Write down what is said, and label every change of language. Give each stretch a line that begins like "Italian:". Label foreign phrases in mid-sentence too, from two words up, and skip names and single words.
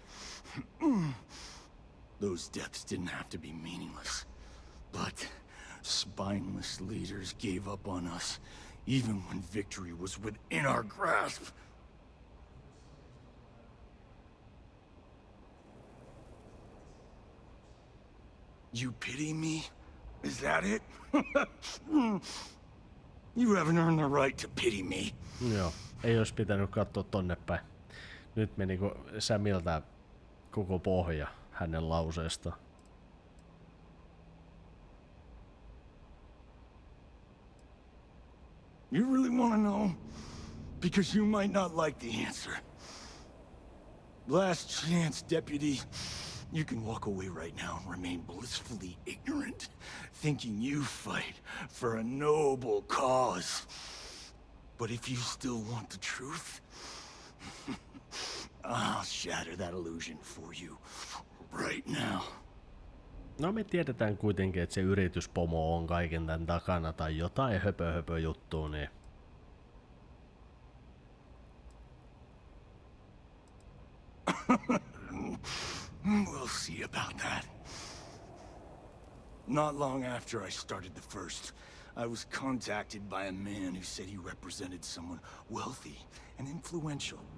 English: Those deaths didn't have to be meaningless, but spineless leaders gave up on us even when victory was within our grasp. You pity me? Is that it? You haven't earned the right to pity me.
Finnish: Joo, ei olisi pitänyt katsoa tonne päin. Nyt meni Samiltä koko pohja hänen lauseesta.
English: You really want to know? Because you might not like the answer. Last chance, deputy. You can walk away right now and remain blissfully ignorant, thinking you fight for a noble cause. But if you still want the truth, I'll shatter that illusion for you right now.
Finnish: No me tiedetään kuitenkin, että se yrityspomo on kaiken tämän takana tai jotain höpö juttua, niin...
English: We'll see about that. Not long after I started the first, I was contacted by a man who said he represented someone wealthy and influential.